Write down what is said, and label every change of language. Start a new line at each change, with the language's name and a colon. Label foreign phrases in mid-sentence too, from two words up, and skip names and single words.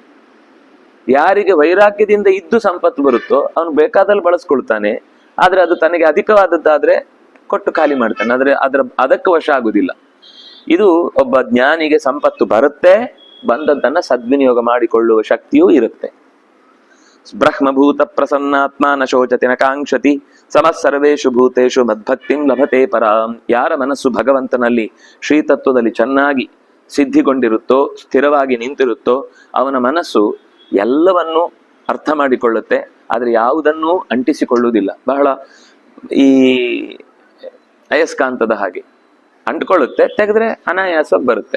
Kannada: ಯಾರಿಗೆ ವೈರಾಗ್ಯದಿಂದ ಇದ್ದು ಸಂಪತ್ತು ಬರುತ್ತೋ ಅವನು ಬೇಕಾದಲ್ಲಿ ಬಳಸ್ಕೊಳ್ತಾನೆ, ಆದ್ರೆ ಅದು ತನಗೆ ಅಧಿಕವಾದದ್ದಾದ್ರೆ ಕೊಟ್ಟು ಖಾಲಿ ಮಾಡ್ತಾನೆ, ಆದ್ರೆ ಅದಕ್ಕೆ ವಶ ಆಗುದಿಲ್ಲ. ಇದು ಒಬ್ಬ ಜ್ಞಾನಿಗೆ ಸಂಪತ್ತು ಬರುತ್ತೆ, ಬಂದದ್ದನ್ನ ಸದ್ವಿನಿಯೋಗ ಮಾಡಿಕೊಳ್ಳುವ ಶಕ್ತಿಯೂ ಇರುತ್ತೆ.
Sanskrit: ಬ್ರಹ್ಮಭೂತ ಪ್ರಸನ್ನಾತ್ಮ ನ ಶೋಚತಿ ನ ಕಾಂಕ್ಷತಿ ಸಮಃ ಸರ್ವೇಷು ಭೂತೇಷು ಮದ್ಭಕ್ತಿಂ ಲಭತೆ ಪರಾಂ.
Kannada: ಯಾರ ಮನಸ್ಸು ಭಗವಂತನಲ್ಲಿ ಶ್ರೀತತ್ವದಲ್ಲಿ ಚೆನ್ನಾಗಿ ಸಿದ್ಧಿಗೊಂಡಿರುತ್ತೋ, ಸ್ಥಿರವಾಗಿ ನಿಂತಿರುತ್ತೋ, ಅವನ ಮನಸ್ಸು ಎಲ್ಲವನ್ನೂ ಅರ್ಥ ಮಾಡಿಕೊಳ್ಳುತ್ತೆ, ಆದ್ರೆ ಯಾವುದನ್ನೂ ಅಂಟಿಸಿಕೊಳ್ಳುವುದಿಲ್ಲ. ಬಹಳ ಈ ಅಯಸ್ಕಾಂತದ ಹಾಗೆ ಅಂಟ್ಕೊಳ್ಳುತ್ತೆ, ತೆಗೆದ್ರೆ ಅನಾಯಾಸ ಬರುತ್ತೆ.